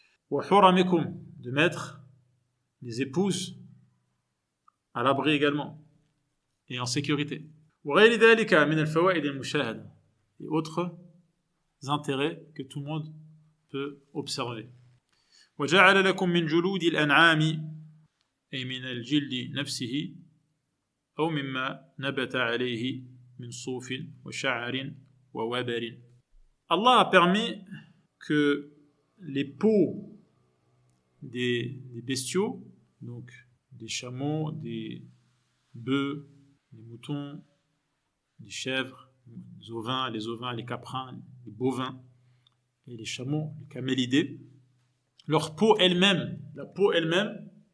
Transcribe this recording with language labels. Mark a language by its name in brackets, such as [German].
[Arabic] وحرمكم, [French] de mettre les épouses à l'abri également et en sécurité. [Arabic] وغير ذلك من الفوائد المشاهدة, [French] et autres intérêts que tout le monde peut observer. [Arabic] وجعل لكم من جلود الأنعام, أي من الجلد نفسه أو مما نبت عليه من صوف وشعر ووبر. [French] Allah a permis que les peaux des bestiaux, donc des chameaux, des bœufs, des moutons, des chèvres, les ovins, les caprins, les bovins et les chameaux, les camélidés, leur peau elle-même, la peau elle-même,